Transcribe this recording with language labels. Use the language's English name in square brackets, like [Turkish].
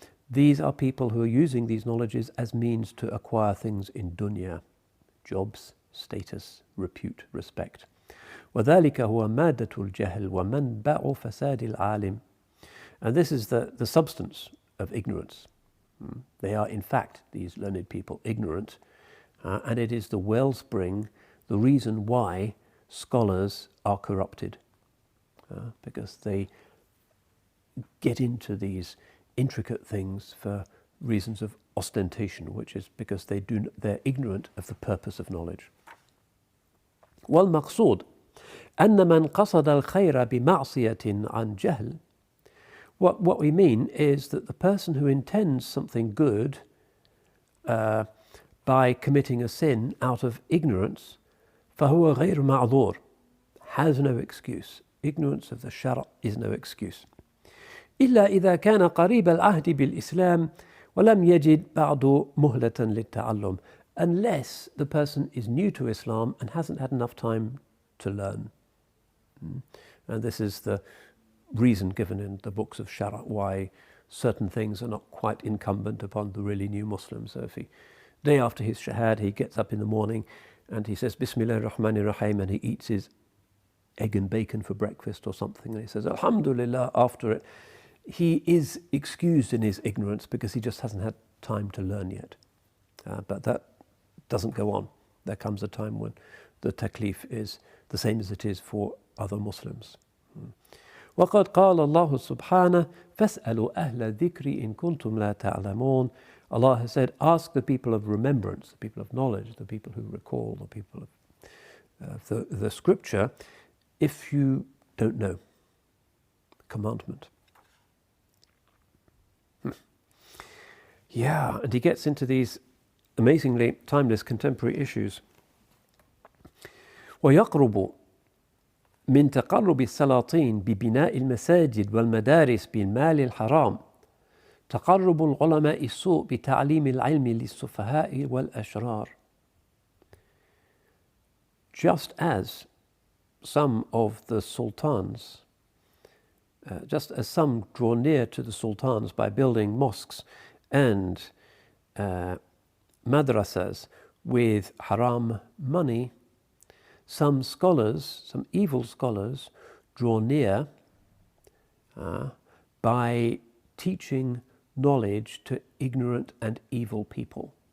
[English] These are people who are using these knowledges as means to acquire things in dunya, jobs, status, repute, respect. [Arabic] وذلك هو مادة الجهل ومنبع فساد العالم. [English] And this is the substance of ignorance. They are in fact, these learned people, ignorant, and it is the wellspring, the reason why scholars are corrupted, because they get into these intricate things for reasons of ostentation, which is because they're ignorant of the purpose of knowledge. [Arabic] والمقصود أن من قصد الخير بمعصية عن جهل. [English] What we mean is that the person who intends something good by committing a sin out of ignorance, [Arabic] فهو غير معذور, [English] has no excuse. Ignorance of the shara is no excuse. [Arabic] إلا إذا كان قريب العهد بالإسلام ولم يجد بعد مهلة للتعلم. [English] Unless the person is new to Islam and hasn't had enough time to learn. And this is the reason given in the books of Shara why certain things are not quite incumbent upon the really new Muslim. So if day after his shahad, he gets up in the morning and he says Bismillah ar-Rahman ar-Rahim and he eats his egg and bacon for breakfast or something and he says Alhamdulillah after it, he is excused in his ignorance because he just hasn't had time to learn yet. But that doesn't go on. There comes a time when the taklif is the same as it is for other Muslims. [Arabic] وقد قال الله سبحانه فاسألوا أهل الذكر إن كنتم لا تعلمون. [English] Allah has said, ask the people of remembrance, the people of knowledge, the people who recall, the people of the scripture, if you don't know. Commandment. Yeah, and he gets into these amazingly timeless contemporary issues. [Arabic] ويقرب من تقرب السلاطين ببناء المساجد والمدارس بالمال الحرام تقرب العلماء السوء بتعليم العلم للسفهاء والأشرار. [English] Just as some of the sultans, just as some draw near to the sultans by building mosques and madrasas with haram money, some scholars, some evil scholars, draw near by teaching knowledge to ignorant and evil people.